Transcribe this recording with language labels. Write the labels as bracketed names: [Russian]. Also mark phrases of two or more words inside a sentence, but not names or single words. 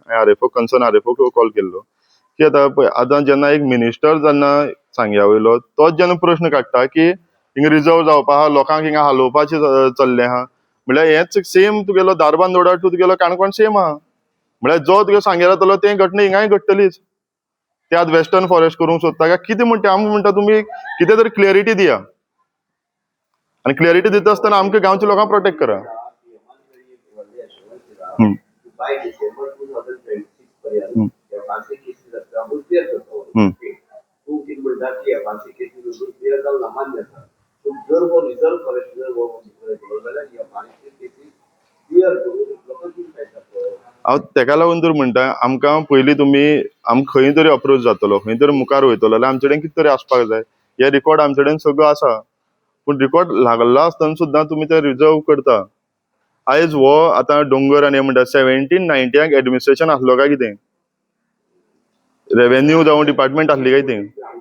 [Konkani] हांवें RFO कन्सर्न RFO कॉल केल्लो की आतां पळय आतां जेन्ना एक मिनिस्टर जेन्ना सांग्या वयलो तोच जेन्ना प्रश्न काडटा की हिंगा रिजर्व जावपा आहा, लोकांक हिंगा हालोवपाचें चल्लें आहा, म्हळ्यार हेंच सेम तुगेलो धारबांदोडा टू तुगेलो काणकोण सेम आहा. म्हळ्यार जो तुगेलो सांगेर जातलो तें घटना हिंगाय घडटलीच. ते आज [English] western forest [Konkani] करूंक सोदता काय कितें म्हणटा. आमी म्हणटा तुमी कितें तरी क्लियरिटी दिया. आणि क्लिअरिटी दिता आसतना आमकां गांवच्या लोकांक प्रोटेक्ट करा. हम्म. [Marathi] बाय डिसेंबर 2026 पर्यंत या फांसी केसेस असतात आपण क्लिअर करतो. तू किती म्हणतात की या फांसी केसेस क्लिअर जाऊन मान्य आसा. पण जर वो [English] reserve forest [Marathi] जर वो जाल्यार या फांसी केसेस क्लिअर करून लोकांची काय करतो. [Konkani] हांव तेका लागून तर म्हणटा आमकां पयलीं तुमी आमकां खंय तरी अप्रोच जातलो खंय तरी मुखार वयतलो जाल्यार आमचे कडेन कितें तरी आसपाक जाय. हे रिकॉर्ड आमचे कडेन सगळो आसा पूण रिकॉर्ड लागला आसतना सुद्दां तुमी ते रिजर्व करता. आयज हो आतां डोंगर आनी हे म्हणटा 1790 एडमिनिस्ट्रेशन आसलो काय कितें रेव्हेन्यू जावं डिपार्टमेंट आसली काय ती